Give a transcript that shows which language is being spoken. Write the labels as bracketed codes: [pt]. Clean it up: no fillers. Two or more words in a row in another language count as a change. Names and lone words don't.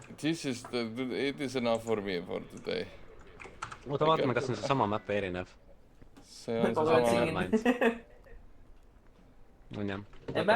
[en] It is enough for me for today. [et] Oota, vaatame, kas on see sama map või erinev. See on Kogu see aeg sama siin. mäng. On jah. [en] The map